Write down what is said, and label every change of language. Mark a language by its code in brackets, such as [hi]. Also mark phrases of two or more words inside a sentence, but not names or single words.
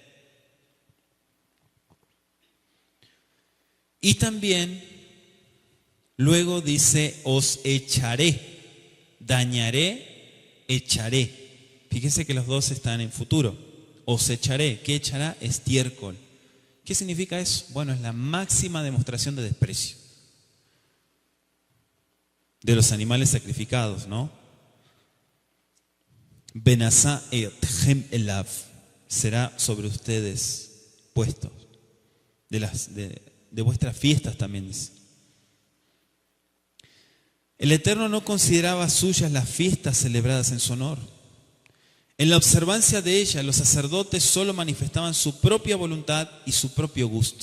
[es] Y también luego dice, os echaré, dañaré, echaré. Fíjense que los dos están en futuro. Os echaré, ¿qué echará? Estiércol. ¿Qué significa eso? Bueno, es la máxima demostración de desprecio de los animales sacrificados, ¿no? [he] ונשא אתכם אליו, [es] será sobre ustedes puesto. De vuestras fiestas también dice. El Eterno no consideraba suyas las fiestas celebradas en su honor. En la observancia de ellas, los sacerdotes solo manifestaban su propia voluntad y su propio gusto.